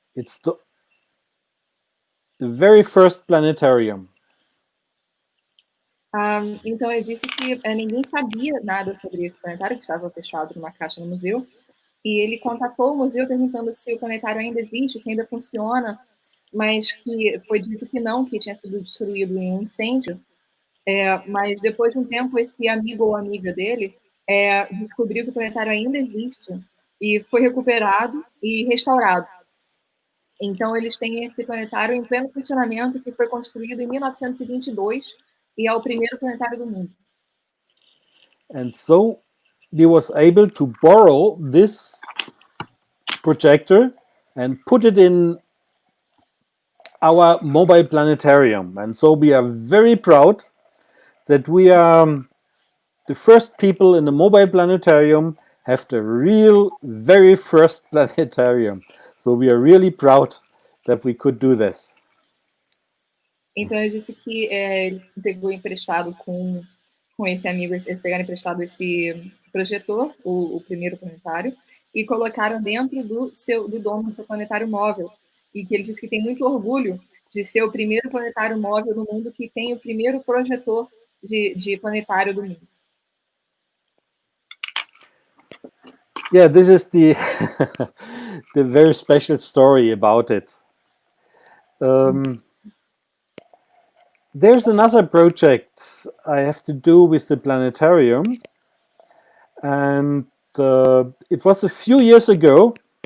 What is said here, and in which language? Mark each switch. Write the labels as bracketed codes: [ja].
[en] It's the very first planetarium. [pt] Então ele disse que ninguém sabia nada sobre esse planetário, que estava fechado numa caixa no museu, e ele contatou o museu perguntando se o planetário ainda existe, se ainda funciona, mas que foi dito que não, que tinha sido destruído em um incêndio. Mas depois de um tempo, esse amigo ou amiga dele descobriu que o planetário ainda existe e foi recuperado e restaurado. Então, eles têm esse planetário em pleno funcionamento, que foi construído em 1922 e é o primeiro planetário do mundo. [en] And so we was able to borrow this projector and put it in our mobile planetarium. And so we are very proud that we are the first people in the mobile planetarium have the real very first planetarium. So we are really proud that we could do this. [pt] Então ele disse que ele pegou emprestado com esse amigo, eles pegaram emprestado esse projetor, o primeiro planetário, e colocaram dentro do domo do seu planetário móvel. E que ele disse que tem muito orgulho de ser o primeiro planetário móvel do mundo que tem o primeiro projetor de planetário do mundo. [en] Yeah, this is the the very special story about it. There's another project I have to do with the planetarium, and it was a few years ago.